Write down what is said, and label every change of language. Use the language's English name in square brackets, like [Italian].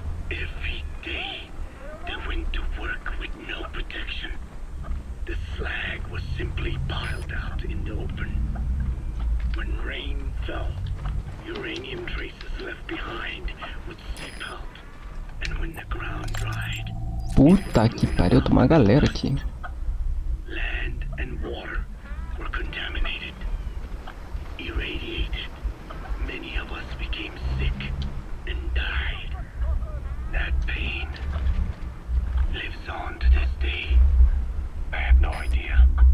[English] Every day they went to work with no protection. The slag was simply piled out in the open. When rain fell, uranium traces left behind would seep out, and when the ground dried, [Portuguese] Puta que pariu, tem uma galera aqui. [English] land and water were contaminated, irradiated. Many of us became sick and died. That pain lives on to this day. I had no idea.